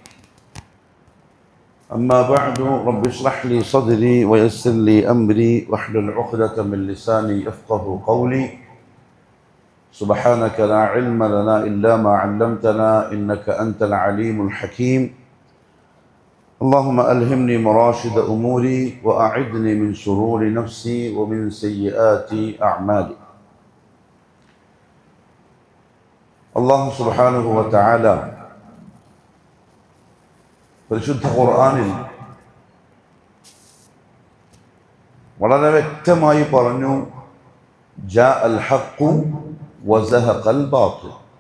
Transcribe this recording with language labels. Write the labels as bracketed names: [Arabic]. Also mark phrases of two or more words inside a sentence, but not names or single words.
[Arabic] أما بعد، رب اشرح لي صدري ويسر لي أمري واحلل عقدة من لساني يفقه قولي. سبحانك لا علم لنا إلا ما علمتنا إنك أنت العليم الحكيم. اللهم ألهمني مراشد أموري وأعذني من شرور نفسي ومن سيئات أعمالي. الله سبحانه وتعالى [Malayalam] പരിശുദ്ധ ഖുർആനിൽ വളരെ വ്യക്തമായി പറഞ്ഞു, [Arabic] جاء الحق وزهق الباطل.